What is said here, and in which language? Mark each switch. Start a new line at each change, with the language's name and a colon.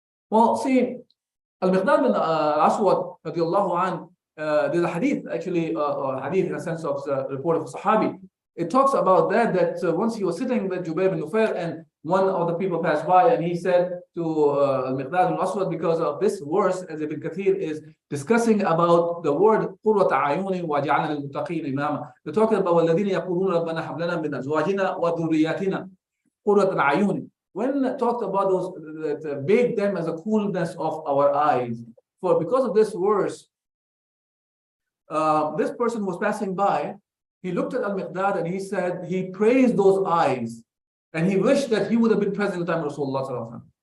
English: Well, see, Al-Miqdad bin Aswad radiallahu anh, there's a hadith, actually, hadith in a sense of the report of a Sahabi. It talks about that once he was sitting with Jubayr bin Nufair and one of the people passed by and he said to Al-Miqdad bin Aswad, because of this verse, as Ibn Kathir is discussing about the word
Arabic: قُرَّةَ أَعْيُنٍ وَجَعَلْنَا لِلْمُتَّقِينَ إِمَامًا.
English: They're talking about
Arabic: وَالَّذِينَ يَقُولُونَ رَبَّنَا هَبْ لَنَا مِنْ أَزْوَاجِنَا وَذُرِّيَّاتِنَا قُرَّةَ أَعْيُنٍ.
English: When talked about those that bake them as a coolness of our eyes. For because of this verse, this person was passing by, he looked at Al-Miqdad and he said, he praised those eyes and he wished that he would have been present in the time of Rasulullah sallallahu alaihi wasallam.